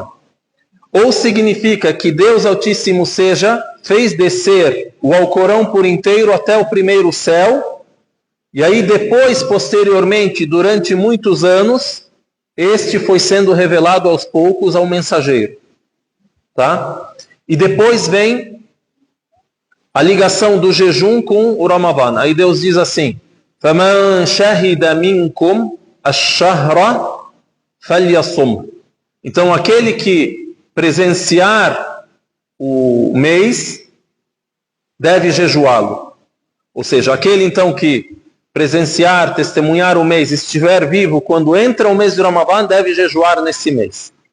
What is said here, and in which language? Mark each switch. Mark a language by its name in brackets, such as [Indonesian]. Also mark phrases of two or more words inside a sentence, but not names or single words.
[Portuguese] Ou significa que Deus Altíssimo Seja fez descer o Alcorão por inteiro até o primeiro céu, e aí depois, posteriormente, durante muitos anos, este foi sendo revelado aos poucos ao mensageiro. Tá? E depois vem a ligação do jejum com o Ramadã. Aí Deus diz assim: [Arabic] فَمَنْ شَهِدَ مِنْكُمْ الشَّهْرَ فَلْيَصُمْ. [Portuguese] Então aquele que presenciar o mês deve jejuá-lo. Ou seja, aquele então que presenciar, testemunhar o mês, estiver vivo quando entra o mês de Ramadã, deve jejuar nesse mês.